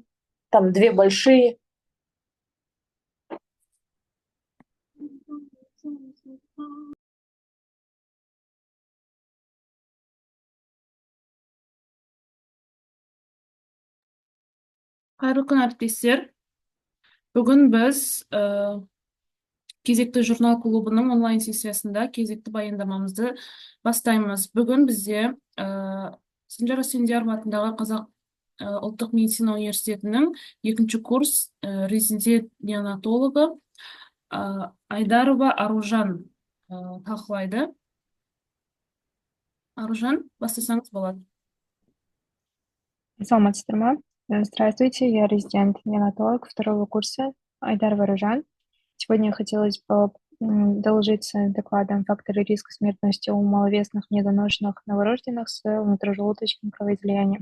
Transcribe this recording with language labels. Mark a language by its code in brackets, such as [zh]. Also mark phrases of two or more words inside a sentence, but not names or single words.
[ru] Там две большие. [kk] Қайырлы күн әріптестер. Бүгін біз кезекті журнал клубының онлайн сессиясында кезекті баяндамамызды бастаймыз. Бүгін бізде Санжар Асфендияров атындағы Қазақ ұлттық медицина университетінің екінші курс резидент неонатологы Айдарова Аружан талқылайды. Аружан, бастасаңыз болады. [ru] Здравствуйте, я резидент-неонатолог второго курса Айдарова Аружан. Сегодня хотелось бы доложиться докладом факторы риска смертности у маловесных недоношенных новорожденных с внутрижелудочным кровоизлиянием.